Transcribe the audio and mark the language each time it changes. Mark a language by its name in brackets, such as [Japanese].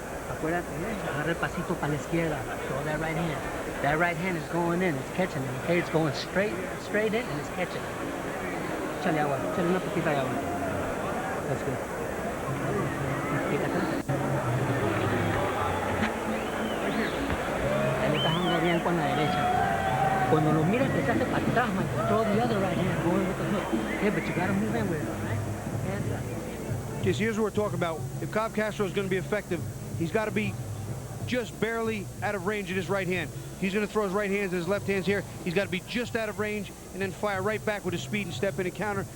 [Spanish] Acuérdate, agarra el pasito para la izquierda. [English] Throw that right hand. That right hand is going in. It's catching it. Okay, it's going straight in, and it's catching it. [Spanish] Échale agua. Échale una poquita de agua. [English] That's good. [Spanish] Ahí le estás dando bien con la derecha. Cuando lo miras, te hace para atrás, man. [English] Throw the other right hand going with the hook. Okay, but you got to move in with it, right? Hands up. Okay, so here's what we're talking about. If Cobb Castro is going to be effective, he's got to be just barely out of range of his right hand. He's going to throw his right hands and his left hands here. He's got to be just out of range and then fire right back with his speed and step in and counter.